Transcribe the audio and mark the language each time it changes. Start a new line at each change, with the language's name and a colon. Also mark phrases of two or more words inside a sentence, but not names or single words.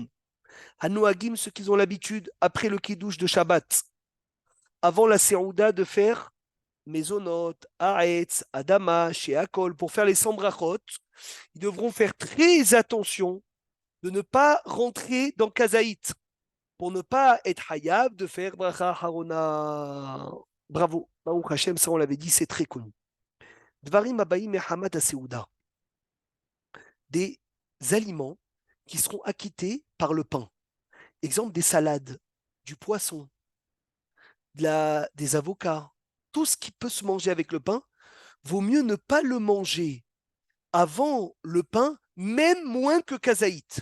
French: Hanoagim, ceux qui ont l'habitude, après le kiddush de Shabbat, avant la Seouda, de faire
Hebrew: מזונות, העץ, האדמה, שהכל,
French: pour faire les 100 brachot, ils devront faire très attention de ne pas rentrer dans Kazaït, pour ne pas être hayab de faire
Hebrew: ברכה אחרונה.
French: Bravo,
Hebrew: ברוך השם,
French: ça on l'avait dit, c'est très connu.
Hebrew: דברים הבאים מחמת סעודה,
French: des aliments qui seront acquittés par le pain. Exemple, des salades, du poisson, des avocats, tout ce qui peut se manger avec le pain, vaut mieux ne pas le manger avant le pain, même moins que kazaït.